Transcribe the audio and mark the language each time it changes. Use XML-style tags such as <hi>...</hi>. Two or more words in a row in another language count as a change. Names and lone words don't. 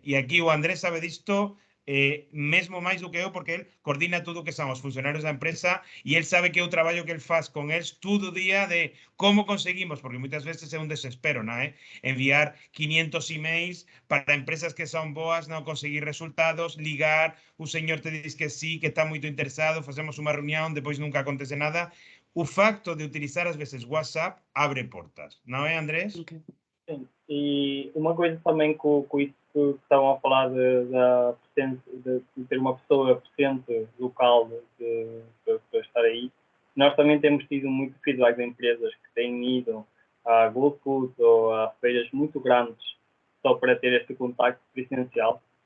<gl>E aquí o Andrés sabe disto mesmo máis do que eu, porque él coordina tudo que son os funcionarios da empresa e él sabe que é o traballo que él faz con eles todo o día de como conseguimos, porque moitas veces é un desespero, non é? Enviar 500 emails para empresas que son boas, non conseguir resultados, ligar, o señor te diz que sí, que está moito interesado, facemos unha reunión, depois nunca acontece nada. O facto de utilizar ás veces WhatsApp abre portas, non é, Andrés? Ok.</gl> <pt>Sim, e uma coisa também com isso que estavam a falar de ter uma pessoa presente local para estar aí, nós também temos tido muito feedback de empresas que têm ido a Gold Food ou a feiras muito grandes só para ter este contacto presencial</pt>